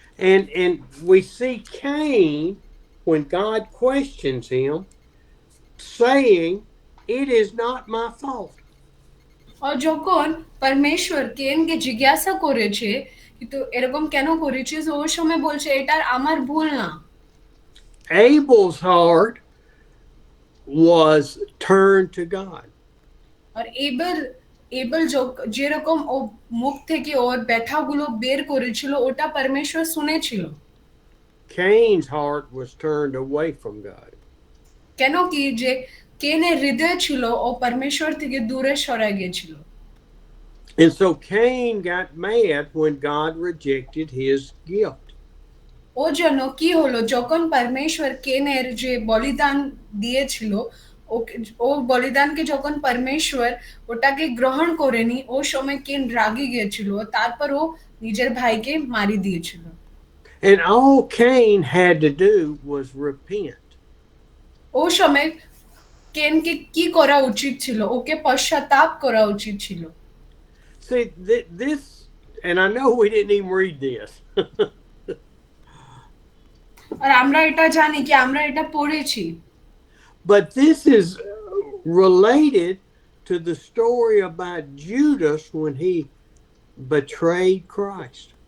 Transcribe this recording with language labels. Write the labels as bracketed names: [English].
[English] And we see Cain, when God questions him, saying, "It is not my fault." [Bangla] আর যখন পরমেশ্বর কেনকে জিজ্ঞাসা করেছে কিন্তু এরকম কেন করেছিস, ওর সময় বলছে এটা আমার ভুল না। [English] Abel's heart was turned to God. [Bangla] আর able যেরকম ও মুখ থেকে ওর ব্যথাগুলো বের করেছিল ওটা পরমেশ্বর শুনেছিল। [English] Cain's heart was turned away from God. [Bangla] কেন কি যে কেনের হৃদয় ছিল ও পরমেশ্বর থেকে দূরে সরে গিয়েছিল। [English] And so Cain got mad when God rejected his gift. [Bangla] ও জন্য কি হলো, যখন পরমেশ্বর কেনের যে বলিদান দিয়েছিল ও বলিদানকে যখন পরমেশ্বর ওটাকে গ্রহণ করেনি, ও সময় কেন রাগি গিয়েছিল, তারপর ও নিজের ভাইকে মারি দিয়েছিল। [English] And all Cain had to do was repent. [Bangla] ও সময় কেনকে কি করা উচিত ছিল, ওকে পশ্চাতাপ করা উচিত ছিল। [English] See, this, and I know we didn't even read this. [Bangla] আর আমরা এটা জানি কি আমরা এটা পড়েছি, [English] But this is related to the story about Judas when he betrayed Christ.